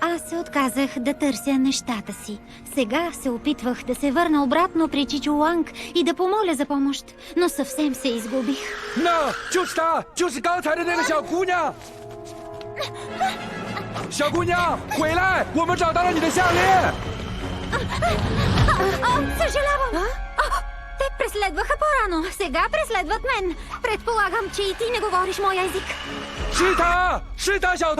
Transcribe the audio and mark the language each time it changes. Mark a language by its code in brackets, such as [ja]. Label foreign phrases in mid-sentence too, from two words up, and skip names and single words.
[bg] Аз се отказах да търся нещата си. Сега се опитвах да се върна обратно при Чичо Уанг и да помоля за помощ, но съвсем се изгубих. [zh] 那就是她，就是刚才的那个小姑娘。小姑娘，回来！我们找到了你的项链。 [bg] Съжалявам! Те преследваха по-рано, сега преследват мен. Предполагам, че и ти не говориш моя език. [zh] 是她，是她，小偷！